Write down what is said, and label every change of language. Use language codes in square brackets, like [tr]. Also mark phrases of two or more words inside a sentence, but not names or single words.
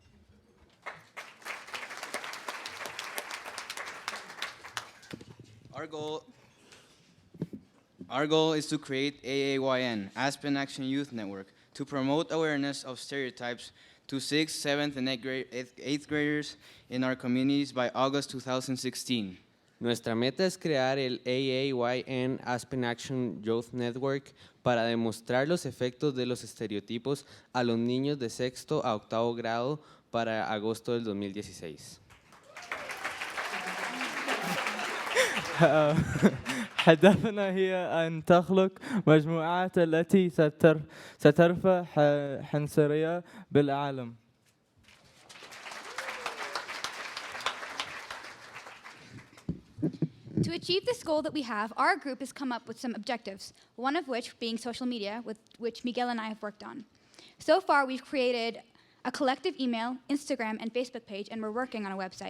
[en] Our goal is to create AAYN, Aspen Action Youth Network, to promote awareness of stereotypes to 6th, 7th, and 8th graders in our communities by August 2016. [es] Nuestra meta es crear el AAYN Aspen Action Youth Network para demostrar los efectos de los estereotipos a los niños de sexto a octavo grado para agosto del 2016. [ar] هدفنا هي أن تخلق مجموعات التي سترفع حنصرية بالعالم. [en] To achieve this goal that we have, our group has come up with some objectives, one of which being social media, with which Miguel and I have worked on. So far, we've created a collective email, Instagram, and Facebook page, and we're working on a website.